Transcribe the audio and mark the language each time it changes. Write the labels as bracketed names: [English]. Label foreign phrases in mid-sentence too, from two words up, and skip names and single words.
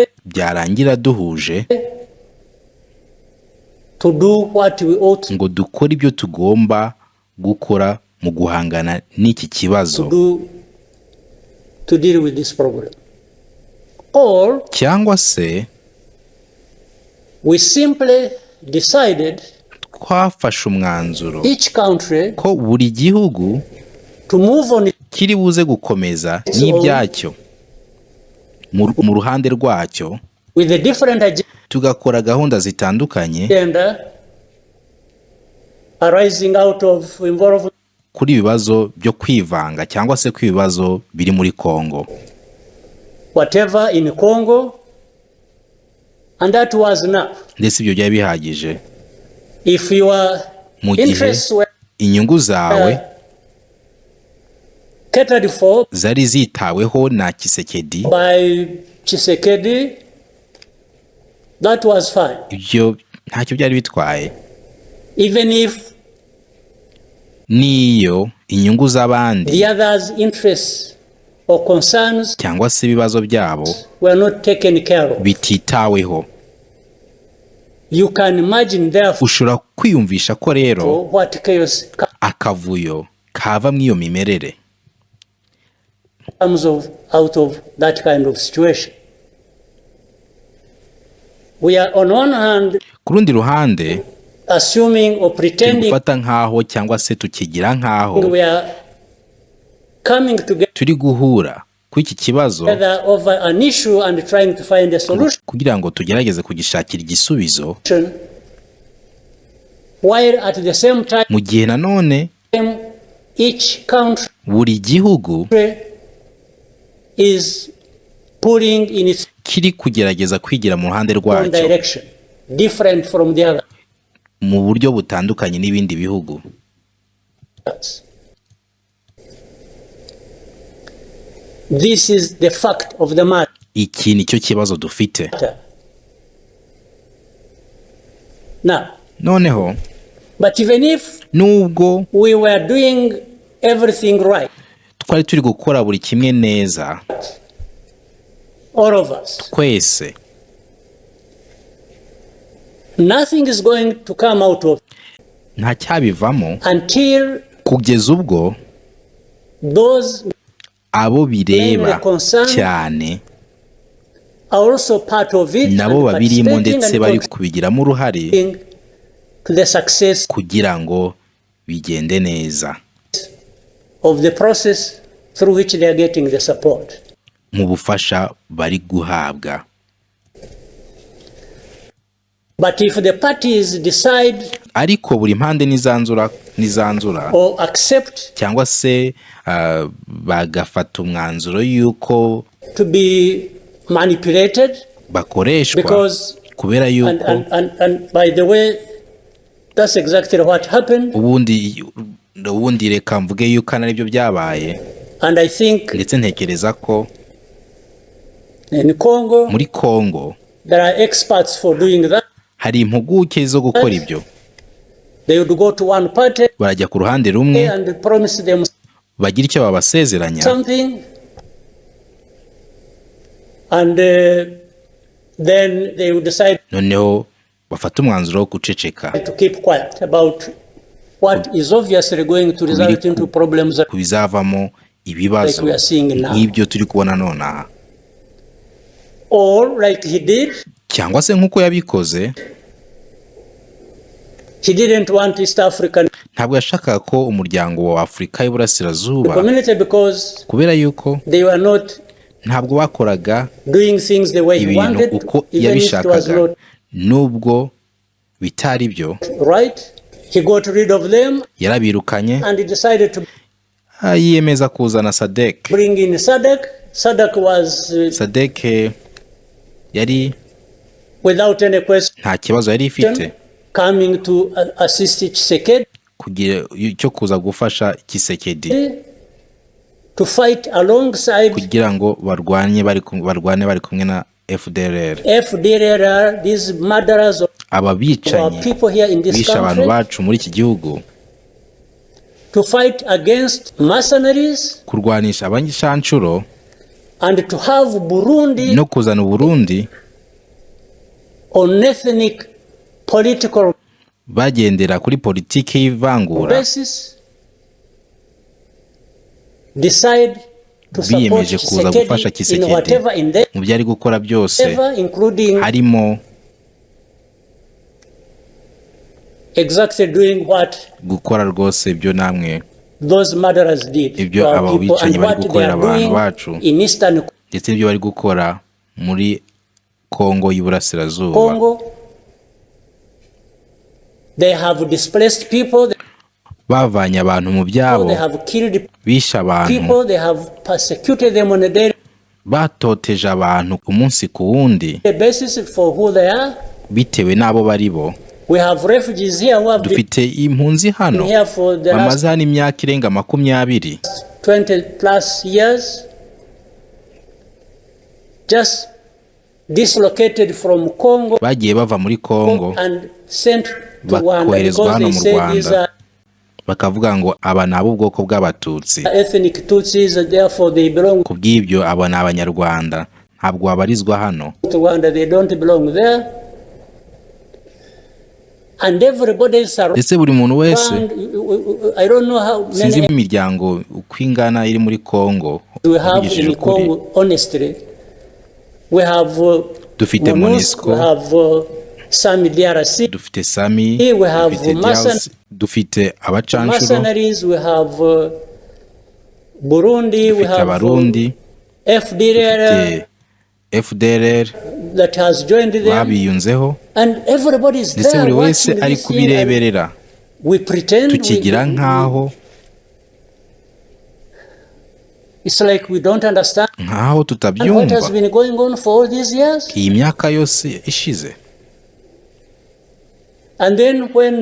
[Kinyarwanda] byarangira duhuje [English] to do what we ought [Kinyarwanda] ngo dukore ibyo tugomba gukora mu guhangana n'iki [English] to [Kinyarwanda] kibazo, [English] do to deal with this problem. Or [Kinyarwanda] cyangwa se [English] we simply decided [Kinyarwanda] twafashe umwanzuro [English] each country [Kinyarwanda] ko buri gihugu [English] to move on [Kinyarwanda] kiri buze gukomeza n'ibyacyo mu ruhande rwacyo, [English] with a different [Kinyarwanda] tugakora gahunda zitandukanye [English] agenda arising out of involvement [Kinyarwanda] kuri ibibazo byo kwivanga cyangwa se ku bibazo biri muri Kongo, [English] whatever in Congo, and that was enough. [Kinyarwanda] ndetse ibyo byari bihagije. [English] If your [Kinyarwanda] Mu gihe [English] interests were [Kinyarwanda] inyungu zawe [English] catered for [Kinyarwanda] zari zitaweho na Tshisekedi, [English] by Tshisekedi, that was fine. [Kinyarwanda] ibyo ntacyo byari bitwaye. [English] Even if [Kinyarwanda] Niyo inyungu z'abandi [English] the others' interests or concerns [Kinyarwanda] cyangwa se ibibazo byabo [English] were not taken care of. [Kinyarwanda] bititaweho, [English] You can imagine therefore [Kinyarwanda] ushobora kwiyumvisha ko rero [English] what chaos [Kinyarwanda] akavuyo kava mu iyo mimerere [English] comes out of that kind of situation. We are on one hand [Kinyarwanda] ku rundi ruhande [English] assuming or [Kinyarwanda] turi [English] pretending [Kinyarwanda] gufata nk'aho cyangwa se tukigira nk'aho [English] we are coming together [Kinyarwanda] turi guhura ku iki kibazo [English] over an issue and trying to find a solution, [Kinyarwanda] kugira ngo tugerageze kugishakira igisubizo, [English] while at the same time [Kinyarwanda] mu gihe nanone [English] each country [Kinyarwanda] buri gihugu [English] is pulling in its [Kinyarwanda] kiri kugerageza kwigira mu ruhande [English] own [Kinyarwanda] rwacyo [English] direction, different from the other. [Kinyarwanda] mu buryo butandukanye n'ibindi bihugu. [English] This is the fact of the matter. [Kinyarwanda] Iki ni cyo kibazo dufite. [English] Now, [Kinyarwanda] Noneho [English] but even if [Kinyarwanda] nubwo [English] we were doing everything right, [Kinyarwanda] twari turi gukora buri kimwe neza, [English] all of us. [Kinyarwanda] twese. [English] Nothing is going to come out of [Kinyarwanda] Nta cyabivamo [English] until [Kinyarwanda] kugeza ubwo [English] those [Kinyarwanda] abo bireba [English] mainly concerned [Kinyarwanda] cyane [English] are also part of it [Kinyarwanda] nabo [English] and [Kinyarwanda] babirimo [English] participating [Kinyarwanda] ndetse [English] and [Kinyarwanda] bari kubigiramo uruhare [English] contributing to the success [Kinyarwanda] kugira ngo bigende neza [English] of the process through which they are getting the support. [Kinyarwanda] mu bufasha bari guhabwa. [English] But if the parties decide [Kinyarwanda] Ariko buri mpande nizanzura [English] or accept [Kinyarwanda] cyangwa se bagafata umwanzuro yuko [English] to be manipulated, [Kinyarwanda] bakoreshwa [English] because [Kinyarwanda] kubera yuko [English] and by the way, that's exactly what happened. [Kinyarwanda] ubundi reka mvuge yuko aribyo byabaye, [English] And I think [Kinyarwanda] ndetse ntekereza ko [English] in Congo [Kinyarwanda] muri Congo [English] there are experts for doing that. [Kinyarwanda] hari impuguke zo gukora ibyo. [English] They would go to one party [Kinyarwanda] Barajya ku ruhande rumwe [English] and promise them [Kinyarwanda] bagira icyo babasezeranya, [English] something, and then they would decide [Kinyarwanda] noneho bafata umwanzuro wo guceceka [English] to keep quiet about what is obviously going to result into problems [Kinyarwanda] ku bizavamo ibibazo [English] like we are seeing now. [Kinyarwanda] nk'ibyo turi kubona nonaha, [English] Or like he did, [Kinyarwanda] cyangwa se nk'uko yabikoze. [English] he didn't want East African [Kinyarwanda] Ntabwo yashakaga ko umuryango wa Afurika y'Iburasirazuba, [English] community because [Kinyarwanda] kubera yuko [English] they were not [Kinyarwanda] ntabwo bakoraga [English] doing things the way he [Kinyarwanda] ibintu [English] wanted, [Kinyarwanda] uko [English] even if it was [Kinyarwanda] yabishakaga, [English] not [Kinyarwanda] nubwo bitari byo. [English] right. He got rid of them [Kinyarwanda] Yarabirukanye, [English] and he decided to [Kinyarwanda] yiyemeza kuzana Sadek. [English] bring in SADC. SADC was [Kinyarwanda] Sadek yari [English] without any question [Kinyarwanda] nta kibazo yari ifite [English] coming to assist Tshisekedi [Kinyarwanda] kugira cyo kuza gufasha Tshisekedi [English] to fight alongside [Kinyarwanda] kugira ngo barwane bari kumwe na FDLR. [English] FDLR, these murderers of [Kinyarwanda] Aba [English] our [Kinyarwanda] bicanyi [English] people here in this [Kinyarwanda] bisha abantu [English] country, [Kinyarwanda] bacu muri iki gihugu, [English] to fight against mercenaries [Kinyarwanda] kurwanisha abangishancuro [English] and to have Burundi [Kinyarwanda] no kuzana Burundi [English] on ethnic political [Kinyarwanda] bagendera kuri politiki y'ivangura, [English] basis, decide to support [Kinyarwanda] biyemeje kuza gufasha [English] Tshisekedi in whatever [Kinyarwanda] Tshisekedi [English] in them, [Kinyarwanda] mu byari gukora byose, [English] including [Kinyarwanda] harimo [English] exactly doing what [Kinyarwanda] gukora rwose ibyo namwe [English] those murderers did [Kinyarwanda] ibyo [English] to our [Kinyarwanda] aba [English] people [Kinyarwanda] bicanyi [English] and [Kinyarwanda] bari [English] what they [Kinyarwanda] gukorera [English] are [Kinyarwanda] abantu [English] doing [Kinyarwanda] bacu, [English] in Eastern [Kinyarwanda] ndetse n'ibyo bari gukora muri Kongo y'Iburasirazuba. [English] Congo. They have displaced people, [Kinyarwanda] Bavanye abantu mu byabo, [English] they have killed [Kinyarwanda] bisha abantu, [English] people, they have persecuted them on a daily [Kinyarwanda] batoteje abantu umunsi ku wundi [English] basis for who they are. [Kinyarwanda] bitewe n'abo bari bo. [English] We have refugees here who have been [Kinyarwanda] Dufite impunzi hano [English] here for the last [Kinyarwanda] bamaze hano imyaka irenga 20 [English] 20 plus years, just dislocated from Congo [Kinyarwanda] bagiye bava muri Kongo [English] and sent to Rwanda [Kinyarwanda] bakoherezwa [English] because [Kinyarwanda] hano [English] they [Kinyarwanda] mu [English] say these [Kinyarwanda] Rwanda, [English] are [Kinyarwanda] bakavuga ngo aba ni ab'ubwoko bw'Abatutsi, [English] ethnic Tutsis, therefore they belong [Kinyarwanda] ku bw'ibyo aba ni Abanyarwanda, ntabwo babarizwa hano. [English] to Rwanda, they don't belong there. And everybody is around. [Kinyarwanda] Ndetse buri muntu wese, [English] I don't know how [Kinyarwanda] sinzi [English] many [Kinyarwanda] imiryango uko ingana iri muri Kongo. [English] we have [Kinyarwanda] Uvugishije [English] in [Kinyarwanda] ukuri, [English] Congo, honestly. We have [Kinyarwanda] dufite [English] MONUSCO, we [Kinyarwanda] MONUSCO, [English] have SAMI DRC, [Kinyarwanda] dufite Sami, [English] we have [Kinyarwanda] dufite DIALOGS, dufite abacanshuro, [English] mercenaries, we have Burundi, we [Kinyarwanda] dufite [English] have [Kinyarwanda] Abarundi, [English] FDLR [Kinyarwanda] dufite FDLR [English] that has joined them, [Kinyarwanda] babiyunzeho, [English] and everybody is [Kinyarwanda] ndetse [English] there [Kinyarwanda] buri wese [English] watching [Kinyarwanda] ari [English] this thing, and [Kinyarwanda] kubireberera. [English] we pretend [Kinyarwanda] Tukigira nkaho [English] it's like we don't understand. [Kinyarwanda] nkaho [English] And what has [Kinyarwanda] tutabyumva [English] been going on for all these years? [Kinyarwanda] iyi myaka yose ishize. [English] And then when